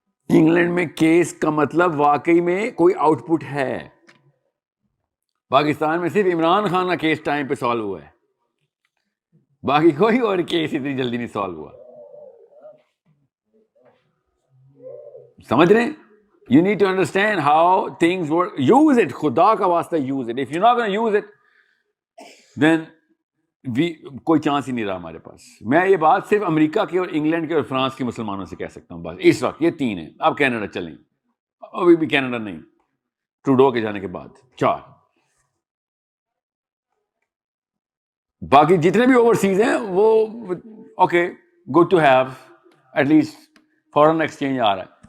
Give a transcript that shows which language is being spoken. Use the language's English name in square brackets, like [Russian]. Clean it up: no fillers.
[Urdu] England میں case کا مطلب واقعی میں کوئی آؤٹ پٹ ہے. پاکستان میں صرف عمران خان کا کیس ٹائم پہ سالو ہوا ہے, باقی کوئی اور کیس اتنی جلدی نہیں سالو ہوا. سمجھ رہے ہیں؟ [English] You need to understand how things work. Use it, [Urdu] خدا کا واسطہ [English] use it. If you're not going to use it, then [Urdu] کوئی چانس ہی نہیں رہا ہمارے پاس. میں یہ بات صرف امریکہ کے اور انگلینڈ کے اور فرانس کے مسلمانوں سے کہہ سکتا ہوں بس اس وقت. یہ 3 ہیں. اب کینیڈا چلیں, ابھی بھی کینیڈا نہیں, ٹروڈو کے جانے کے بعد 4. باقی جتنے بھی اوورسیز ہیں وہ [English] okay, good to have, at least [Urdu] foreign exchange آ رہا ہے.